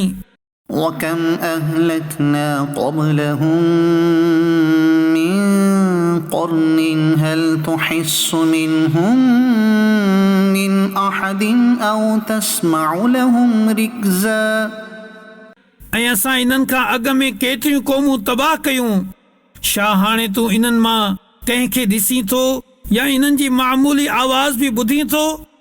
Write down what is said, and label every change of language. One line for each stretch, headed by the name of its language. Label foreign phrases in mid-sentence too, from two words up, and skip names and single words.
Arabic: وكم أهلكنا قبلهم من قرن هل تحس منهم من أحد أو تسمع لهم ركزا
Sindhi: ऐं असां इन्हनि खां अॻु में केतिरियूं क़ौमूं तबाह कयूं, छा हाणे तूं इन्हनि मां कंहिंखे ॾिसीं थो या इन्हनि जी मामूली आवाज़ बि ॿुधी थो?